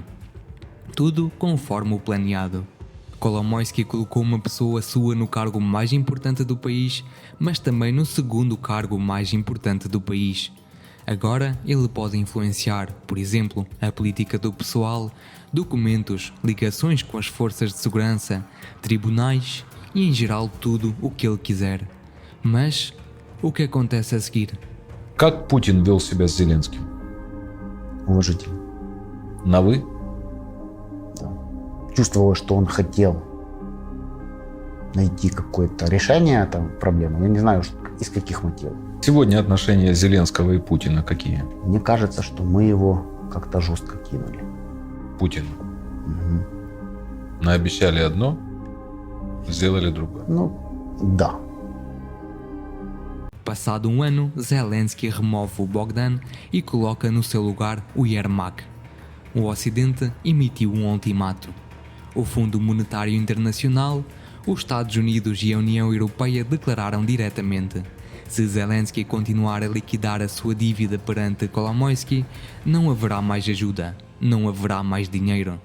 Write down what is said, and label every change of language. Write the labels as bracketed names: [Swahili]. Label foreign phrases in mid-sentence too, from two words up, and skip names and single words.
[Portuguese] Tudo conforme o planeado. Kolomoisky colocou uma pessoa sua no cargo mais importante do país, mas também no segundo cargo mais importante do país. Agora ele pode influenciar, por exemplo, a política do pessoal, documentos, ligações com as forças de segurança, tribunais e em geral tudo o que ele quiser. Mas o que acontece a seguir? [Russian] Как Путин вел себя с Зеленским? Уважительно. На «вы»? Чувствовал, что он хотел найти какое-то решение там проблемы. Я не знаю, из каких мотивов. Сегодня отношения Зеленского и Путина какие? Мне кажется, что мы его как-то жестко кинули. Путин. Угу. Наобещали одно, сделали другое. Ну, да. [Portuguese] Passado um ano, Zelensky remove o Bogdan e coloca no seu lugar o Yermak. O Ocidente emitiu um ultimato. O Fundo Monetário Internacional, os Estados Unidos e a União Europeia declararam diretamente: se Zelensky continuar a liquidar a sua dívida perante Kolomoisky, não haverá mais ajuda, não haverá mais dinheiro.